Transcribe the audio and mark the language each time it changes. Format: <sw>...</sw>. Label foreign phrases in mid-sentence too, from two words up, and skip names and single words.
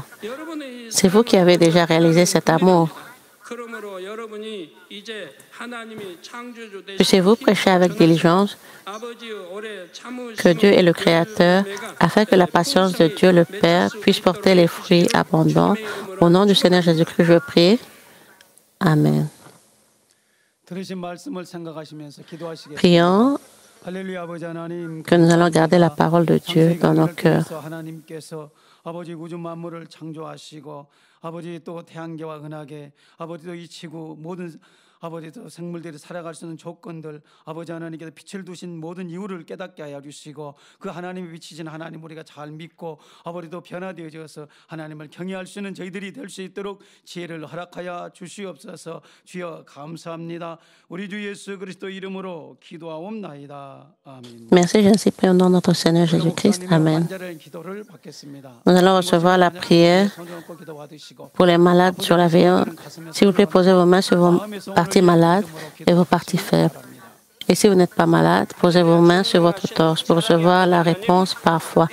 <fr>C'est vous qui avez déjà réalisé cet amour. Puissiez-vous prêcher avec diligence que Dieu est le Créateur, afin que la patience de Dieu le Père puisse porter les fruits abondants. Au nom du Seigneur Jésus-Christ, je prie. Amen. Prions que nous allons garder la parole de Dieu dans nos cœurs.</fr> <ko>아버지 우주 만물을 창조하시고 아버지 또 태양계와 은하계 아버지 또 이 지구 모든 아버지도 생물들이 살아갈 수 있는 조건들, 아버지 하나님께서 빛을 두신 모든 이유를 깨닫게 하여 주시고 그 하나님이 비치신 하나님 우리가 잘 믿고 아버지도 변화되어져서 하나님을 경외할 수 있는 저희들이 될 수 있도록 지혜를 허락하여 주시옵소서. 주여 감사합니다. 우리 주 예수 그리스도 이름으로 기도하옵나이다. 아멘.</ko> <fr>Merci, je ainsi prie au nom de notre Seigneur Jésus-Christ. Amen. Nous allons recevoir la prière pour les malades sur la veille. S'il vous plaît, posez vos mains sur vos parties malades et vos parties faibles. Et si vous n'êtes pas malade, posez vos mains sur votre torse pour recevoir la réponse par foi.</fr>